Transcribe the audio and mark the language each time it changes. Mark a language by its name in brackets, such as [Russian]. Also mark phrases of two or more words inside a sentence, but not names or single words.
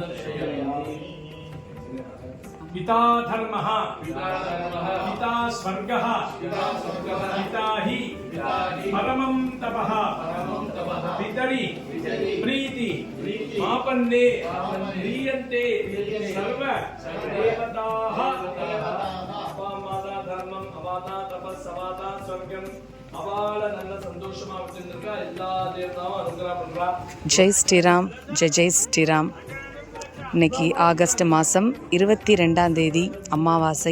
[Sanskrit] पिता धर्मः पिता स्वर्गः पिता हि परमं तपः पितरि प्रीति आपन्ने क्रियन्ते सर्व देवताः। [Tamil] அப்பாமாதா தர்மம் அவாதா தபஸ் அவாதா ஸ்வர்க்கம் அவால நல்ல சந்தோஷமா வச்சிருந்திருக்கா எல்லா தேவதாவும் அனுகிரகம் பண்றா. [Hindi] जय श्रीराम, जय जय श्रीराम. [Tamil] இன்னைக்கு ஆகஸ்ட் மாதம் 22 அமாவாசை.